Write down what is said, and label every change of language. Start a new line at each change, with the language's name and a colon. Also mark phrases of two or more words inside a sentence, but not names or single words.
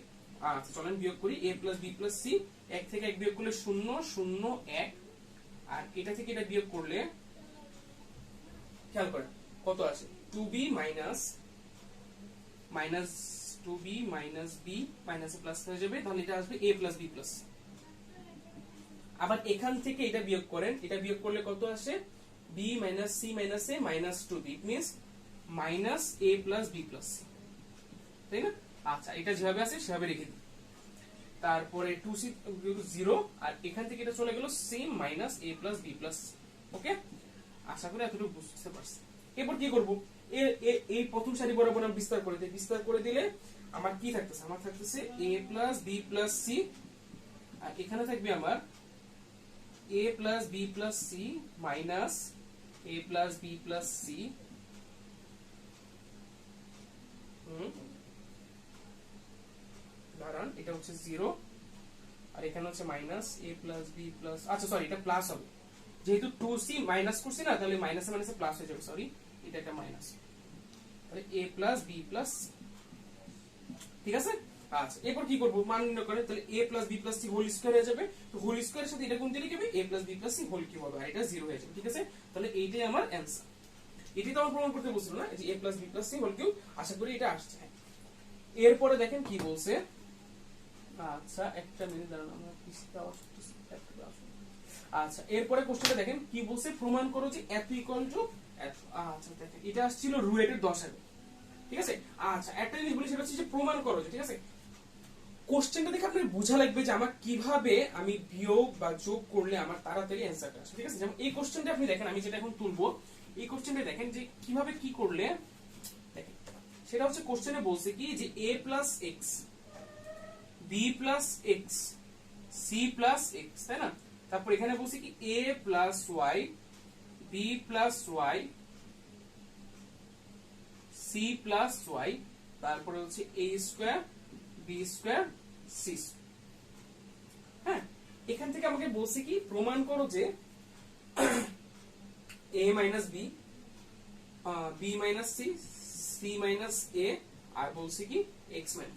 Bangla: আচ্ছা চলেন বিয়োগ করি,
English: a plus b plus c,
Bangla: 1 থেকে 1 বিয়োগ করলে 0 0 1, আর এটা থেকে এটা বিয়োগ করলে খেয়াল করেন কত আসে
English: 2b minus 2b minus b minus plus
Bangla: হয়ে যাবে, তাহলে এটা আসবে
English: a plus b plus.
Bangla: আবার এখান থেকে এটা বিয়োগ করেন, এটা বিয়োগ করলে কত আসে
English: b minus c minus a minus 2b, it means minus a plus b plus c,
Bangla: তাই না? আচ্ছা, এটা যেভাবে আছে সেভাবে রেখে দিই। তারপরে 2c 0, আর এখান থেকে এটা চলে গেল
English: same minus a plus b plus c.
Bangla: ওকে, আশা করি এতটুকু বুঝতে পারছি। এরপর কি করব, এই প্রথম সারি বরাবর আমি বিস্তার করে দিই। বিস্তার করে দিলে আমার কি থাকতেছে, আমার থাকতেছে
English: a plus b plus c,
Bangla: আর এখানে থাকবে আমার
English: a plus b plus c minus a plus b plus c,
Bangla: দাঁড়ান, এটা হচ্ছে 0, আর এখানে হচ্ছে
English: minus a plus b plus,
Bangla: আচ্ছা সরি, এটা প্লাস হবে যেহেতু 2c মাইনাস করছি না, তাহলে মাইনাসে মাইনাসে প্লাস হয়ে যাবে, সরি এটা একটা মাইনাস, তাহলে
English: a plus b plus c,
Bangla: ঠিক আছে? আচ্ছা, এরপর কি করব, মান নির্ণয় করে, তাহলে
English: a plus b plus c whole square
Bangla: হয়ে যাবে, তো
English: whole square
Bangla: সাথে এটা গুণ দিলে কি হবে,
English: a plus b plus c whole cube
Bangla: হবে, আর এটা 0 হয়ে যাবে, ঠিক আছে? তাহলে এইটাই আমার অ্যানসার। এটি তো আমার প্রমাণ করতে বলছিল না, এই যে
English: a plus b plus c whole cube,
Bangla: আশা করি এটা আসছে। এরপরে দেখেন কি বলছে, আচ্ছা একটা মিনিট দাঁড়ান, আমরা পিসটা অফ করতেছি। আচ্ছা, এরপরে কোশ্চেনটা দেখেন কি বলছে, প্রমাণ করো যে এত
English: equal to
Bangla: এত। আচ্ছা দেখেন, এটা আসছিল রুটের 10 এর, ঠিক আছে? আচ্ছা, একটা জিনিস বলি, সেটা হচ্ছে যে প্রমাণ করো যে, ঠিক আছে? কোশ্চেনটা দেখে আপনার বোঝা লাগবে যে আমার কিভাবে আমি বিয়োগ বা যোগ করলে আমার তাড়াতাড়ি অ্যানসারটা আসে, ঠিক আছে? যেমন এই কোশ্চেনটা আপনি দেখেন, আমি যেটা এখন তুলবো, এই কোশ্চেনটা দেখেন যে কিভাবে কি করলে, দেখেন সেটা হচ্ছে কোশ্চেনে বলছে কি যে
English: a plus x, b plus x, c plus x,
Bangla: তাই না? তারপর এখানে বলছে কি
English: a plus y, b plus y, c plus y,
Bangla: তারপরে হচ্ছে
English: a square, b square, c square.
Bangla: হ্যাঁ, এখান থেকে আমাকে বলছে কি প্রমাণ করো যে
English: a minus b, b minus c, c minus a,
Bangla: আর বলছে কি
English: x minus।